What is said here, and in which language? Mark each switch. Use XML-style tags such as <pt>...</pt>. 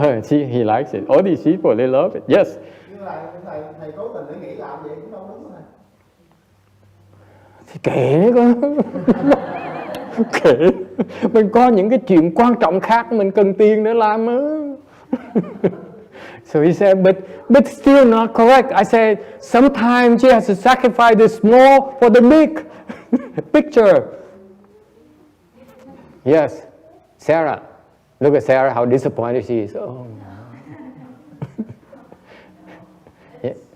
<en>He likes it. All these people, they love it. Yes.</en> <vi>Nhưng là thầy cố tình để nghĩ làm vậy cũng không đúng rồi. Thì kệ con. Kệ. Mình có những cái chuyện quan trọng khác mình cần tiền để làm á.</vi> <en>So he said, but still not correct. I said, sometimes you have to sacrifice the small for the big picture. Yes, Sarah. Look at Sarah, how disappointed she is. Oh, yeah.</en>